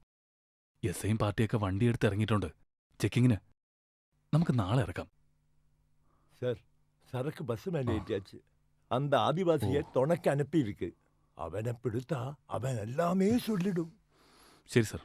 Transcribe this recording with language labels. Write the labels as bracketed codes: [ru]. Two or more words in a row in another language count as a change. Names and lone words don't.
[ml] எஸ்ஐயும் பார்ட்டிയൊക്കെ വണ്ടി എടുത്ത് ഇറങ്ങിയിട്ടുണ്ട് ചെക്കിങ്ങിന്. നമുക്ക് നാളെ ഇറക്കാം. [ta] சார் சரக்கு பஸ் மேலே ஏற்றியாச்சு. அந்த ஆதிவாசியை துணைக்கு அனுப்பியிருக்கு. அவனை பிடித்தா அவன் எல்லாமே சொல்லிடும். சரி சார்.